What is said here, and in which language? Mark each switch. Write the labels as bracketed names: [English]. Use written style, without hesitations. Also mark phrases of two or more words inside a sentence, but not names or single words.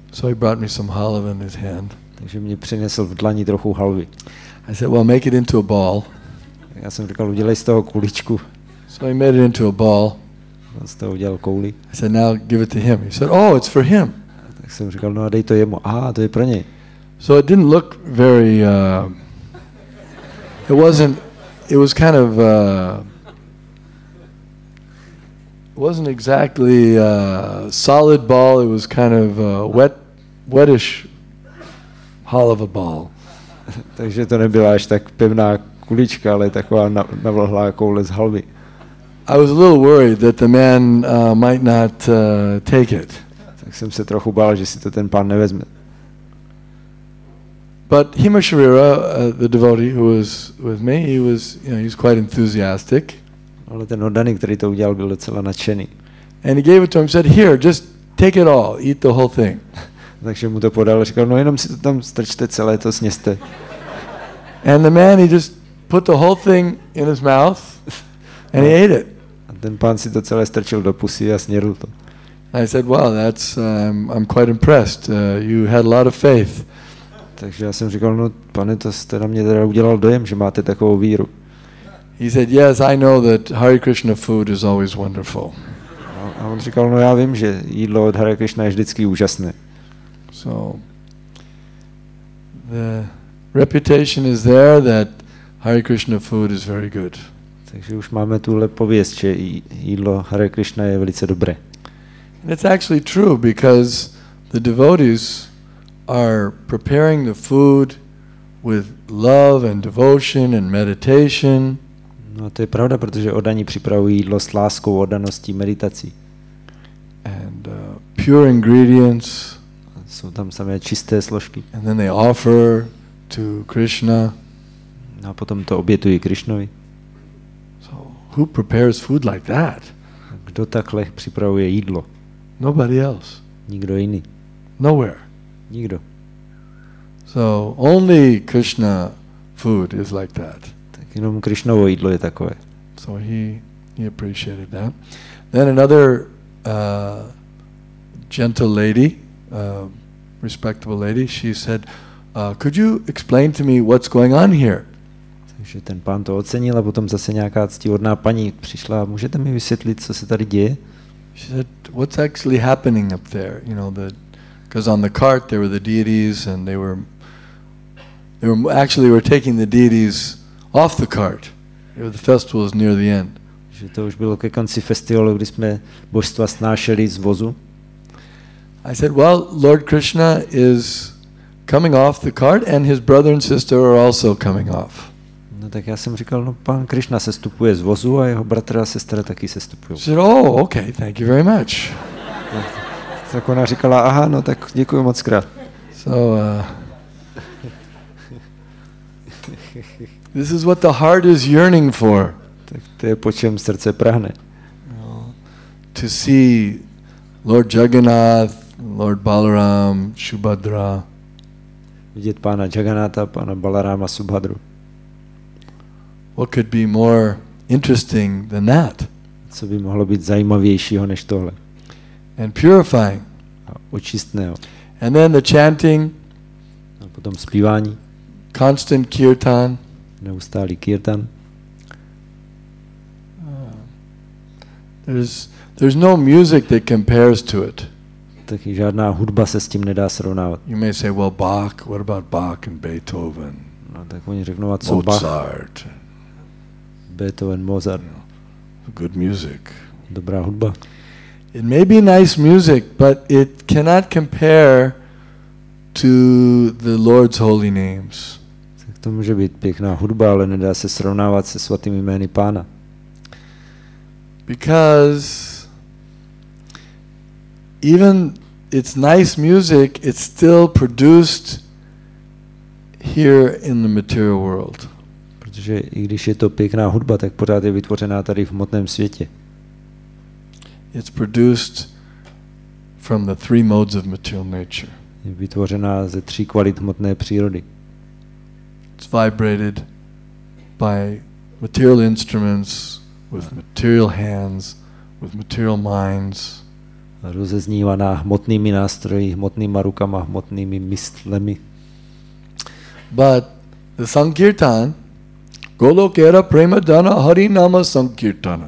[English] So he brought me some halava in his hand. [Czech] Takže mě přinesl v dlani trochu halvy. [English] I said, well, make it into a ball. [Czech] Já jsem říkal, udělej z toho kuličku. [English] So he made it into a ball. [Czech] On z toho udělal kouli. [English] I said, now give it to him. He said, oh, it's for him. [Czech] Tak jsem říkal, no a dej to jemu. Aha, to je pro něj. [English] So it didn't look very, it was kind of, it wasn't exactly a solid ball. It was kind of a wettish halava ball. [Czech] Takže to nebyla až tak pevná kulička, ale taková navlhlá koule z halvy. [English] I was a little worried that the man might not take it. [Czech] Tak jsem se trochu bál, že si to ten pán nevezme. [English] But Himasharira, the devotee who was with me, he was quite enthusiastic. [Czech] Ale ten oddaný, který to udělal, byl docela nadšený. [English] And he gave it to him, said, here, just take it all, eat the whole thing. [Czech] Takže mu to podal a říkal, no jenom si to tam strčte celé, to sněste. [English] And the man, he just put the whole thing in his mouth and he ate it. [Czech] A Ten pán si to celé strčil do pusy a snědl to. [English] I said, "Wow, that's I'm quite impressed. You had a lot of faith." [Czech] Takže já jsem říkal, no pane, to jste na mě teda udělal dojem, že máte takovou víru. [English] He said, "Yes, I know that Hare Krishna food is always wonderful." [Czech] A on říkal, no já vím, že jídlo od Hare Krishna je vždycky úžasné. [English] So the reputation is there that Hare Krishna food is very good. [Czech] Takže už máme tuhle pověst, že jídlo Hare Krishna je velice dobré. [English] And it's actually true because the devotees are preparing the food with love and devotion and meditation. [Czech] No to je pravda, protože oddaní připravují jídlo s láskou, oddaností, meditací. [English] And pure ingredients. [Czech] Jsou tam samé čisté složky. [English] And then they offer to Krishna. [Czech] No a potom to obětují Krishnovi. [English] So who prepares food like that? [Czech] Kdo takhle připravuje jídlo? [English] Nobody else. [Czech] Nikdo jiný. [English] Nowhere. [Czech] Nikdo. [English] So only Krishna food is like that. [Czech] Tak jenom Krishnovo jídlo je takové. [English] So he appreciated that. Then another gentle lady, respectable lady, she said, "Could you explain to me what's going on here?" [Czech] Takže ten pán to ocenil a potom zase nějaká ctihodná paní přišla. Můžete mi vysvětlit, co se tady děje? [English] She said, "What's actually happening up there? You know, because on the cart there were the deities, and they were taking the deities off the cart. The festival was near the end." [Czech] Že to už bylo ke konci festivalu, kdy jsme božstva snášeli z vozu. [English] I said, "Well, Lord Krishna is coming off the cart, and his brother and sister are also coming off." [Czech] No tak já jsem říkal, no pán Krishna se stupuje z vozu a jeho bratr a sestra taky se stupují. [English] She said, "Oh, okay, thank you very much." [Czech] Tak ona říkala, aha, no tak děkuji moc krát. [English] So this is what the heart is yearning for. [Czech] Tak to je, po čem srdce prahne. [English] To see Lord Jagannath, Lord Balaram, Subhadra. [Czech] Vidět pána Jagannatha, pána Balarama, Subhadru. [English] What could be more interesting than that? [Czech] Co by mohlo být zajímavějšího než tohle? [English] And purifying. [Czech] A očistného. [English] And then the chanting. [Czech] A potom zpívání. [English] Constant kirtan. [Czech] Neustálý kirtan. [English] There's no music that compares to it. [Czech] Taky žádná hudba se s tím nedá srovnávat. [English] You may say, well, Bach, what about Bach and Beethoven? [Czech] No tak oni řeknou, a co Mozart. Bach? Beethoven, Mozart. [English] Good music. [Czech] Dobrá hudba. [English] It may be nice music, but it cannot compare to the Lord's holy names. [Czech] Tak to může být pěkná hudba, ale nedá se srovnávat se svatými jmény Pána. [English] Because even it's nice music, it's still produced here in the material world. [Czech] Protože i když je to pěkná hudba, tak pořád je vytvořená tady v hmotném světě. [English] It's produced from the three modes of material nature. [Czech] Je vytvořená ze 3 kvalit hmotné přírody. [English] It's vibrated by material instruments, with material hands, with material minds. [Czech] Rozeznívaná hmotnými nástroji, hmotnýma rukama, hmotnými myslemi. [English] But the [Bangla] সংকীর্তন, গোলোকের প্রেমধন হরিনাম সংকীর্তন.